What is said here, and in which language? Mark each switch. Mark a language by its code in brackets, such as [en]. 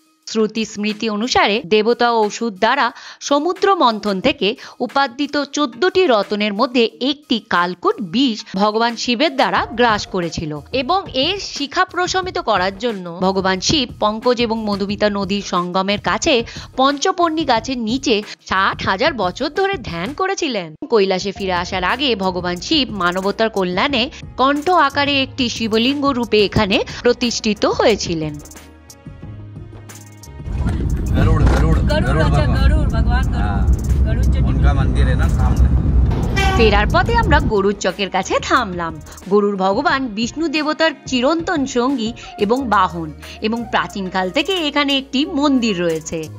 [bn] শ্রুতি স্মৃতি অনুসারে দেবতা ঔষধ দ্বারা সমুদ্র মন্থন থেকে উপার্জিত 14টি রত্নের মধ্যে একটি কালকূট বিষ ভগবান শিবের দ্বারা গ্রাস করেছিল এবং এর শিখা প্রশমিত করার জন্য ভগবান শিব পঙ্কজ এবং মধুমিতা নদীর সঙ্গমের কাছে পঞ্চপর্ণী গাছের নিচে 60,000 বছর ধরে ধ্যান করেছিলেন। কৈলাসে ফিরে আসার আগে ভগবান শিব মানবতার কল্যাণে কণ্ঠ আকারে একটি শিবলিঙ্গ রূপে এখানে প্রতিষ্ঠিত হয়েছিলেন। [hi] गरुड़ गरुड़ गरुड़, अच्छा गरुड़ भगवान गरुड़ जो उनका मंदिर है ना सामने। [bn] ফেরার পথে আমরা গরুর চকের কাছে থামলাম। গরুর ভগবান বিষ্ণু দেবতার চিরন্তন সঙ্গী এবং বাহন এবং প্রাচীনকাল থেকে এখানে একটি মন্দির রয়েছে।